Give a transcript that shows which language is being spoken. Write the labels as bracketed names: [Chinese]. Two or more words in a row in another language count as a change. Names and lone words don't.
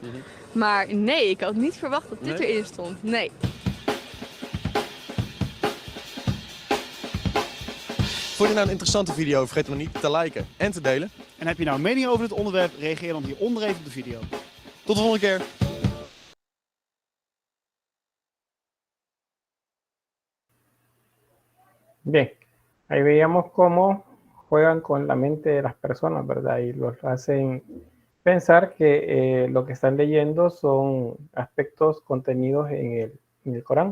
[Dutch] Maar nee, ik had niet verwacht dat dit erin stond. Nee. Vond je nou een interessante video? Vergeet dan niet te liken en te delen. En heb je nou een mening over dit onderwerp? Reageer dan hieronder even op de video. Tot de volgende keer. [Spanish] Bien, ahí veíamos cómo juegan con la mente de las personas, ¿verdad? Y los hacen pensar que lo que están leyendo son aspectos contenidos en el Corán.